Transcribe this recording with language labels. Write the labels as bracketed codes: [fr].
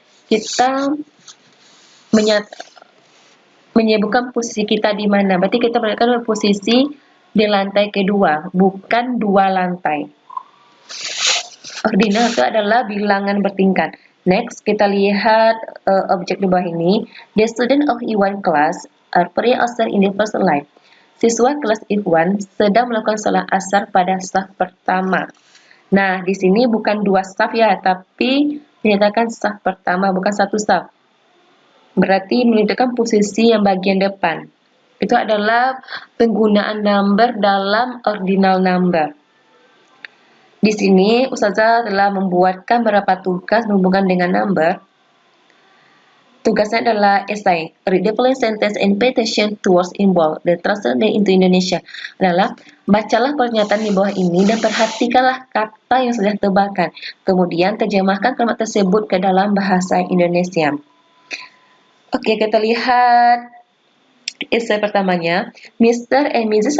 [id] Kita menyebutkan posisi kita di mana. Berarti kita menyatakan posisi di lantai kedua, bukan 2 lantai. Ordinal itu adalah bilangan bertingkat. Next, kita lihat objek di bawah ini. [en] The student of E1 class are praying asar in the first line. [id] Siswa kelas E1 sedang melakukan sholat asar pada saf pertama. Nah, di sini bukan 2 saf ya, tapi menyatakan saf pertama, bukan 1 saf. Berarti menunjukkan posisi yang bagian depan. Itu adalah penggunaan number dalam ordinal number. Di sini, Ustazah telah membuatkan beberapa tugas berhubungan dengan number. Tugasnya adalah essay, [en] read the following sentence and pay attention to words involved. The translate into Indonesia [id] adalah bacalah pernyataan di bawah ini dan perhatikanlah kata yang sudah tebakan. Kemudian terjemahkan kalimat tersebut ke dalam bahasa Indonesia. Oke, kita lihat essay pertamanya. Mr. and Mrs.